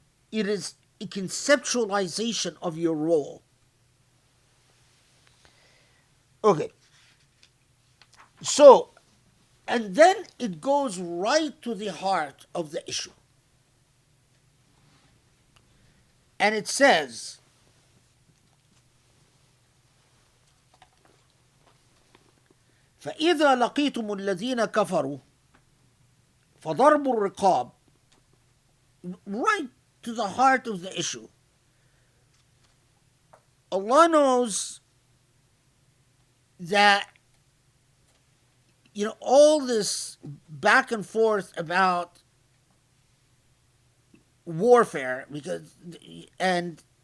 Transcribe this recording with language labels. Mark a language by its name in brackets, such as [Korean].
[English] It is a conceptualization of your role. Okay. So, and then it goes right to the heart of the issue. And it says, [Arabic] فإذا لقيتم الذين كفروا فضربوا الرقاب. [English] Right to the heart of the issue. Allah knows that, all this back and forth about warfare, and